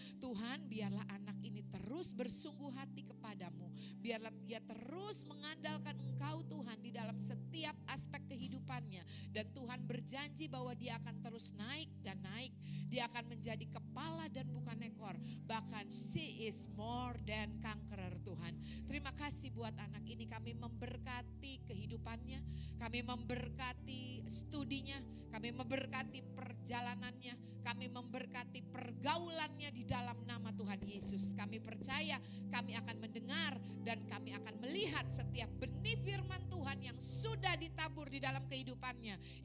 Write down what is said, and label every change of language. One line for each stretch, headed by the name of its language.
Indonesian: Tuhan, biarlah anak ini terus bersungguh hati kepadamu. Biarlah dia terus mengandalkan Engkau Tuhan di dalam setiap aspek kehidupannya. Dan Tuhan berjanji bahwa dia akan terus naik dan naik. Dia akan menjadi kepala dan bukan ekor. Bahkan
English: she is more than conqueror Tuhan.
Indonesian: Terima kasih buat anak ini, kami memberkati kehidupannya. Kami memberkati studinya. Kami memberkati perjalanannya. Kami memberkati pergaulannya di dalam nama Tuhan Yesus. Kami percaya kami akan mendengar dan kami akan melihat setiap benih firman Tuhan yang sudah ditabur di dalam kehidupannya.